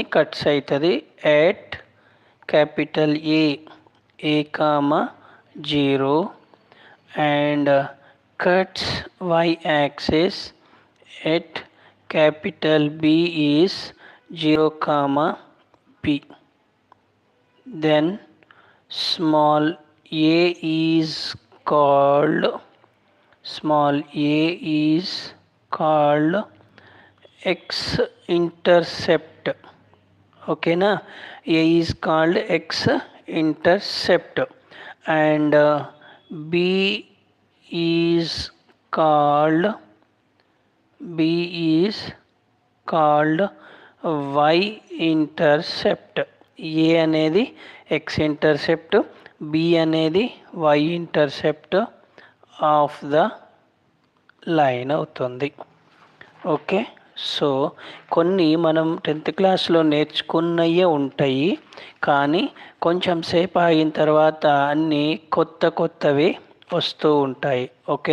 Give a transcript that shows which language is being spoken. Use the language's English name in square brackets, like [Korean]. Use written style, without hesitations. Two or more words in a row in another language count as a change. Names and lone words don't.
[English] cuts అవుతుంది at capital A comma 0 and cuts y-axis at capital B is 0 comma B, then small a is called x-intercept. ఓకేనా, a is called x-intercept and b is called y-intercept. a అనేది x-intercept, b అనేది y-intercept of the line అవుతుంది. okay, so [Telugu] కొన్ని మనం 10th క్లాస్లో నేర్చుకున్నవే ఉంటాయి, కానీ కొంచెం సేపు అయిన తర్వాత అన్నీ కొత్తవి వస్తూ ఉంటాయి.